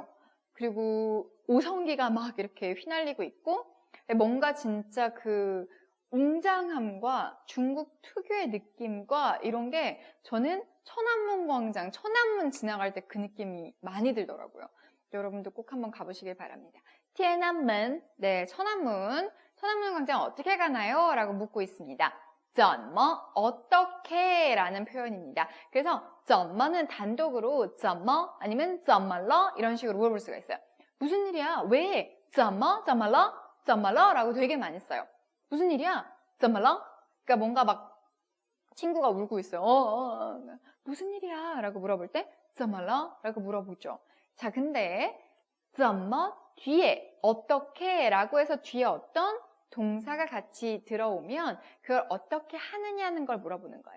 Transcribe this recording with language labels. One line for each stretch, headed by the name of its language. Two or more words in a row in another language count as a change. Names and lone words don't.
Korean: 그리고 오성기가 막 이렇게 휘날리고 있고 뭔가 진짜 그 웅장함과 중국 특유의 느낌과 이런 게 저는 천안문 광장, 천안문 지나갈 때 그 느낌이 많이 들더라고요. 여러분도 꼭 한번 가보시길 바랍니다. 티에난문, 네, 천안문 광장 어떻게 가나요? 라고 묻고 있습니다.
Chinese: 怎么,
Korean: 어떻게 라는 표현입니다. 그래서 怎么 는 단독으로 怎么 아니면
Chinese: 怎么了
Korean: 이런 식으로 물어볼 수가 있어요. 무슨 일이야? 왜?
Chinese: 怎么了? 怎么了?
Korean: 라고 되게 많이 써요. 무슨 일이야?
Chinese: 怎么了?
Korean: 그러니까 뭔가 막 친구가 울고 있어요. 무슨 일이야? 라고 물어볼 때
Chinese: 怎么了?
Korean: 라고 물어보죠. 자, 근데 怎么 뒤에 어떻게 라고 해서 뒤에 어떤 동사가 같이 들어오면 그걸 어떻게 하느냐는 걸 물어보는 거예요.